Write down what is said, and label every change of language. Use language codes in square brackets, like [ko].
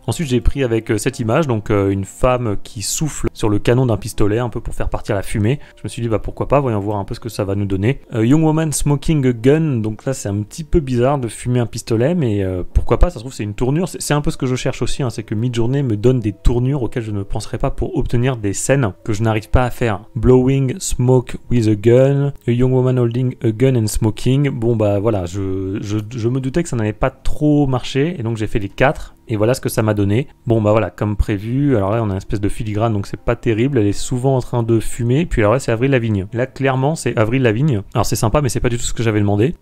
[fr] Ensuite j'ai pris avec cette image, donc une femme qui souffle sur le canon d'un pistolet, un peu pour faire partir la fumée. Je me suis dit bah pourquoi pas, voyons voir un peu ce que ça va nous donner. [en] Young woman smoking a gun, [fr] donc là c'est un petit peu bizarre de fumer un pistolet, mais pourquoi pas, ça se trouve c'est une tournure. C'est un peu ce que je cherche aussi, hein, c'est que Midjourney me donne des tournures auxquelles je ne penserais pas pour obtenir des scènes que je n'arrive pas à faire. [en] Blowing smoke with a gun, a young woman holding a gun and smoking. [fr] Bon bah voilà, je me doutais que ça n'avait pas trop marché, et donc j'ai fait les 4. Et voilà ce que ça m'a donné. Bon bah voilà, comme prévu, alors là on a une espèce de filigrane, donc c'est pas terrible, elle est souvent en train de fumer, puis alors là c'est Avril Lavigne. Là clairement c'est Avril Lavigne, alors c'est sympa mais c'est pas du tout ce que j'avais demandé.